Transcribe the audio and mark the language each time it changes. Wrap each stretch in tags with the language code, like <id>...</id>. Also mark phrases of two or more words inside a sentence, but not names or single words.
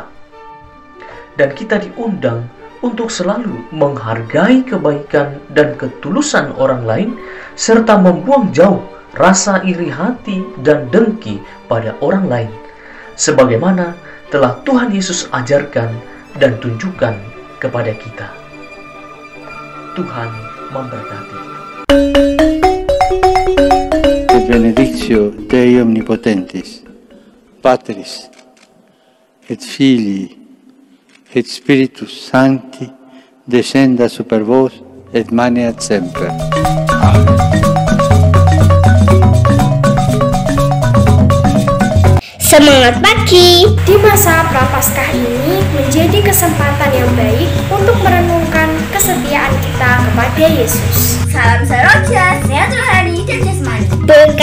<id>Dan kita diundang untuk selalu menghargai kebaikan dan ketulusan orang lain, serta membuang jauh rasa iri hati dan dengki pada orang lain, sebagaimana telah Tuhan Yesus ajarkan dan tunjukkan kepada kita. Tuhan memberkati.</id> <la>Benedictio Dei Omnipotentis, Patris et Filii et Spiritus Sancti, descenda super vos et maneat semper. Amen.</la> <id>Semangat pagi! Di masa Prapaskah ini menjadi kesempatan yang baik untuk merenungkan kesetiaan kita kepada Yesus. Salam seroja, sehat rohani dan jasmani.</id>